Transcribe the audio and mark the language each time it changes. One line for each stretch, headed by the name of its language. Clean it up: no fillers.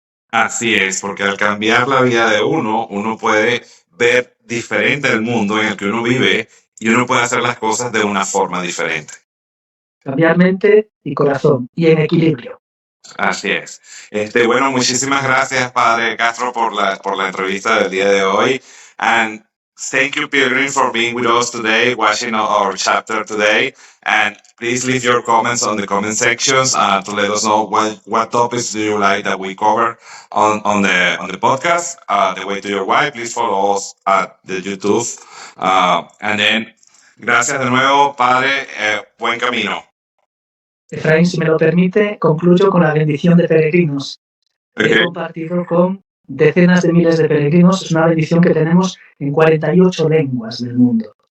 Spanish: Así es, porque al cambiar la vida de uno puede ver diferente el mundo en el que uno vive y uno puede hacer las cosas de una forma diferente. Cambiar mente y corazón y en equilibrio. Así es. Bueno, muchísimas gracias, Padre Castro, por la entrevista del día de hoy.
English: And thank you, Pilgrim, for being with us today, watching our chapter today. And please leave your comments on the comment sections to let us know what topics do you like that we cover on the podcast. The Way to Your Why. Please follow us at the YouTube. And then,
Spanish: gracias de nuevo, Padre. Buen camino. Efraín, si me lo permite, concluyo con la bendición de peregrinos.
English: Okay.
Spanish: He compartido con decenas de miles de peregrinos. Es una bendición que tenemos en 48 lenguas del mundo.